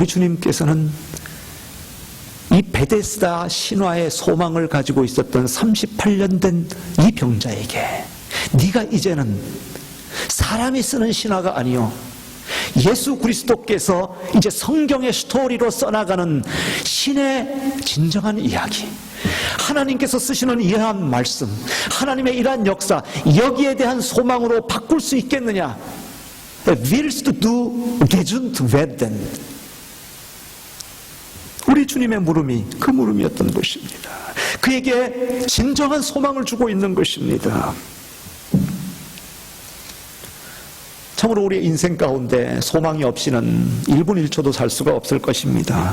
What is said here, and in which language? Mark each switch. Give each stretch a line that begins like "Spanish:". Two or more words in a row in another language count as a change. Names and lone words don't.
Korean: 주님께서는 이 베데스다 신화의 소망을 가지고 있었던 38년 된 이 병자에게 네가 이제는 사람이 쓰는 신화가 아니요 예수 그리스도께서 이제 성경의 스토리로 써나가는 신의 진정한 이야기, 하나님께서 쓰시는 이러한 말씀, 하나님의 이러한 역사, 여기에 대한 소망으로 바꿀 수 있겠느냐?
German: Willst du gesund werden?
Korean: 우리 주님의 물음이 그 물음이었던 것입니다. 그에게 진정한 소망을 주고 있는 것입니다. 참으로 우리의 인생 가운데 소망이 없이는 1분 1초도 살 수가 없을 것입니다.